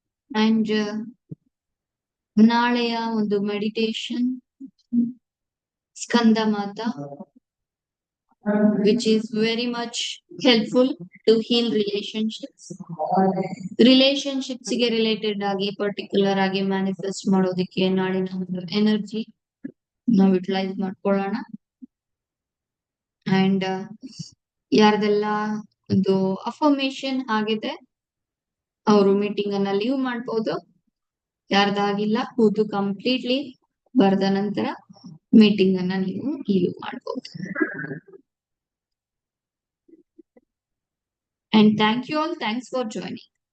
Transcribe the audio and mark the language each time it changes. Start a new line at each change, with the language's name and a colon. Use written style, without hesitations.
Kannada: And ನಾಳೆಯ ಒಂದು meditation Skanda Mata,
English: which is very much helpful to heal relationships.
Kannada: Relationships ಗೆ related ಆಗಿ particular ಆಗಿ ಮ್ಯಾನಿಫೆಸ್ಟ್ ಮಾಡೋದಕ್ಕೆ ನಾಳಿನ ಒಂದು ಎನರ್ಜಿ ನಾವು ಯುಟಿಲೈಸ್ ಮಾಡ್ಕೊಳ್ಳೋಣ. ಅಂಡ್ ಯಾರ್ದೆಲ್ಲ ಒಂದು ಅಫರ್ಮೇಶನ್ ಆಗಿದೆ ಅವರು ಮೀಟಿಂಗ್ ಅನ್ನ ಲೀವ್ ಮಾಡ್ಬೋದು. ಯಾರ್ದಾಗಿಲ್ಲ ಕೂತು ಕಂಪ್ಲೀಟ್ಲಿ ಬರೆದ ನಂತರ ಮೀಟಿಂಗ್ ಅನ್ನ ನೀವು ಲೀವ್ ಮಾಡ್ಬೋದು.
English: And thank you all. Thanks for joining.